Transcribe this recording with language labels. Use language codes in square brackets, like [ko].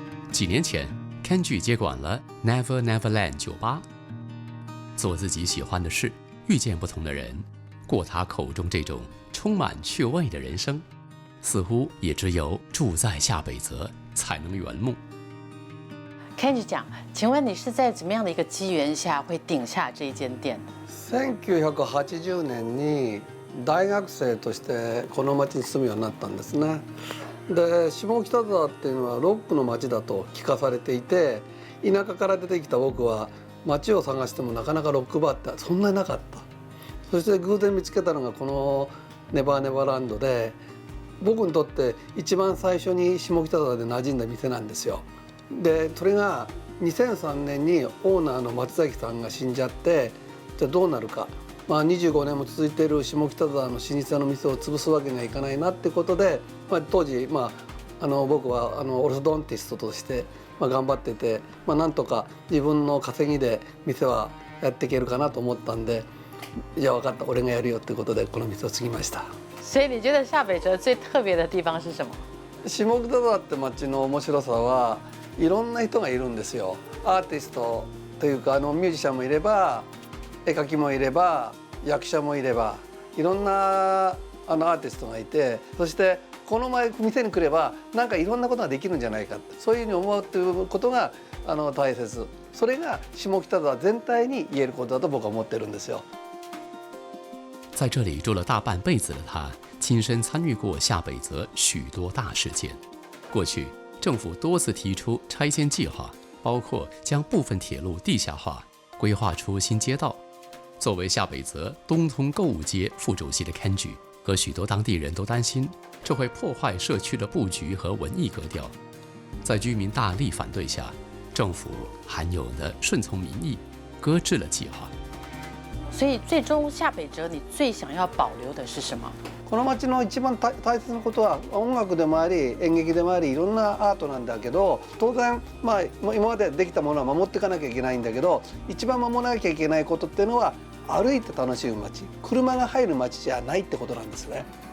[zh] 几年前 ，Kenji 接管了 Never Neverland 酒吧，做自己喜欢的事，遇见不同的人，过他口中这种充满趣味的人生，似乎也只有住在夏北泽才能圆梦。 Kenji 讲，请问你是在怎么样的一个机缘下会顶下这一间店 [ja] 1980年に大学生としてこの町に住むようになったんですね。で下北沢っていうのはロックの街だと聞かされていて、田舎から出てきた僕は街を探してもなかなかロックバーってそんなになかった。そして偶然見つけたのがこのネバーネバーランドで、僕にとって一番最初に下北沢で馴染んだ店なんですよ。でそれが2003年にオーナーの松崎さんが死んじゃって、じゃあどうなるか、25年も続いている下北沢の老舗の店を潰すわけにはいかないなってことで、当時、僕はオルソドンティストとして、頑張ってて、なんとか自分の稼ぎで店はやっていけるかなと思ったんで、じゃあ分かった、俺がやるよってことでこの店を継ぎました。 [zh] 所以你觉得夏北泽最特别的地方是什么？ [ja] 下北沢って街の面白さはいろんな人がいるんですよ。アーティストというかミュージシャンもいれば、絵描きもいれば、役者もいれば、いろんなアーティストがいて、そしてこの店に来ればなんかいろんなことができるんじゃないか、そういうふうに思うということが大切。それが下北沢全体に言えることだと僕は思ってるんですよ。 [zh] 在这里住了大半辈子的他，亲身参与过夏北泽许多大事件。过去政府多次提出拆迁计划，包括将部分铁路地下化，规划出新街道。作为夏北泽东通购物街副主席的 Kenji 和许多当地人都担心，这会破坏社区的布局和文艺格调。在居民大力反对下，政府罕有的顺从民意，搁置了计划。所以最终夏北泽你最想要保留的是什么？ [ja] この街の一番大切なことは音楽でもあり演劇でもありいろんなアートなんだけど、当然今までできたものは守っていかなきゃいけないんだけど、一番守らなきゃいけないことっていうのは歩いて楽しむ街、車が入る街じゃないってことなんですね。